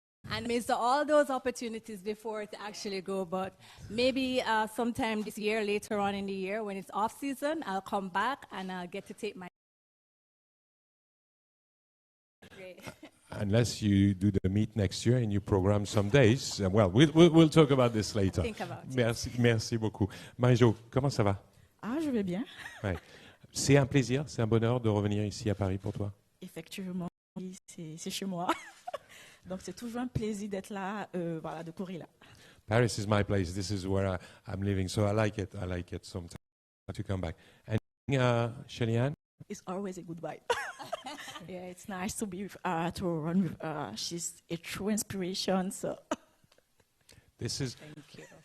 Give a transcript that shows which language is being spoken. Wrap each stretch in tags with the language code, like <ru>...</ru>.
<en>And missed all those opportunities before to actually go. But maybe sometime this year, later on in the year, when it's off season, I'll come back and I'll get to take my. Unless you do the meet next year and you program some days. Well, we'll talk about this later. Think about it.</en> <fr>Merci beaucoup. Marie-Jo, comment ça va? Ah, je vais bien. Ouais. C'est un plaisir, c'est un bonheur de revenir ici à Paris pour toi. Effectivement, c'est chez moi. Donc c'est toujours un plaisir d'être là, voilà, de courir là.</fr> <en>Paris is my place. This is where I'm living, so I like it. I like it sometimes to come back. And Shelly-Ann? It's always a good vibe. Yeah, it's nice to be to run with her. She's a true inspiration. So This is. Thank you.</en>